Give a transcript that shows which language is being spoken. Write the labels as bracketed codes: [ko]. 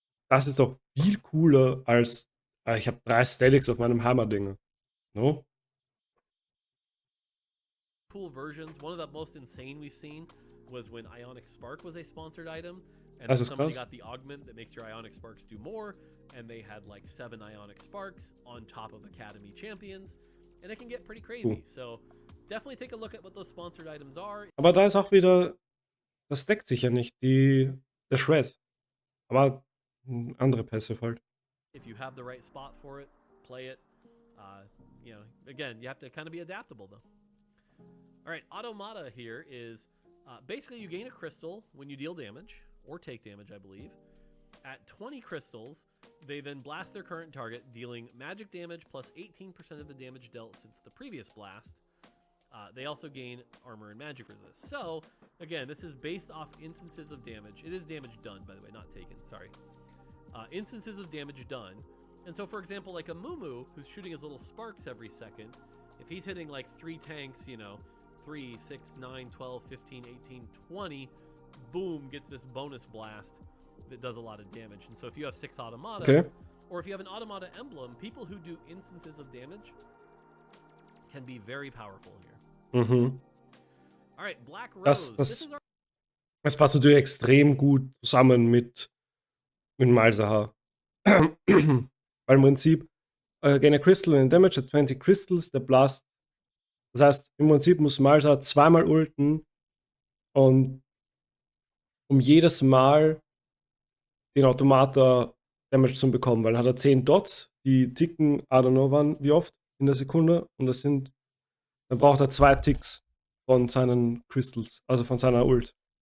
[de] Das ist doch viel cooler als ich habe 3 Statics auf meinem Hammer-Dinger. [en] No? Cool versions. One of the most insane we've seen was when Ionic Spark was a sponsored item, and [de] Das [en] then [de] ist [en] somebody [de] krass. [en] got the augment that makes your Ionic Sparks do more, and they had like 7 Ionic Sparks on top of Academy champions, and it can get pretty crazy. So definitely take a look at what those sponsored items are. [de] Aber da ist auch wieder, das deckt sich ja nicht, der Shred. Aber andere Passive halt. [en] If you have the right spot for it, play it. You know, again, you have to kind of be adaptable though. All right, Automata here is basically you gain a crystal when you deal damage or take damage, I believe. At 20 crystals, they then blast their current target, dealing magic damage plus 18% of the damage dealt since the previous blast. They also gain armor and magic resist. So, again, this is based off instances of damage. It is damage done, by the way, not taken, sorry. Instances of damage done. And so, for example, like a Mumu, who's shooting his little sparks every second, if he's hitting like 3 tanks, you know, 3, 6, 9, 12, 15, 18, 20, boom, gets this bonus blast that does a lot of damage. And so if you have 6 Automata, or if you have an Automata emblem, people who do instances of damage can be very powerful here. Mhm. All right, Black Rose. [de] Das passt natürlich extrem gut zusammen mit Malzahar. Weil im Prinzip [en] gain a crystal and damage at 20 crystals, [de] der Blast. Das heißt, im Prinzip muss Malzahar zweimal ulten und um jedes Mal den Automata Damage zu bekommen, weil dann hat er 10 Dots, die ticken, [en] I don't know [de] wann, wie oft in der Sekunde, und dann braucht er 2 Ticks von seinen Crystals, also von seiner Ult.